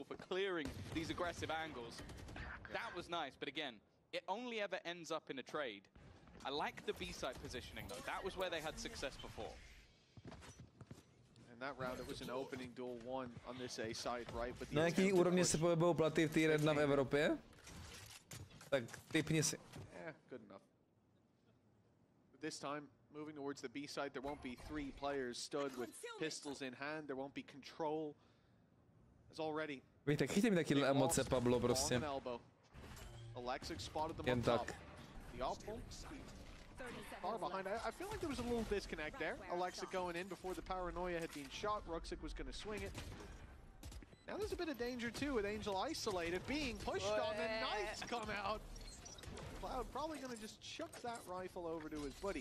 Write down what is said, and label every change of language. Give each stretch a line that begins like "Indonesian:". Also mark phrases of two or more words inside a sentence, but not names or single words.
Czech: Na jaký úrovni se pohybují platy v Tier 1 v Evropě? Tak tipni si.
English: This time, moving towards the B side, there won't be three players stood with pistols in hand. There won't be control. As already.
Czech: Víš, tak chytím taky emoce, Pablo, prostě. Jen tak.
English: Far behind. I feel like there was a little disconnect there. Alexic going in before the paranoia had been shot. Ruxic was going to swing it. Now there's a bit of danger too with Angel isolated, being pushed on. The knives come out. Cloud probably going to just chuck that rifle over to his buddy.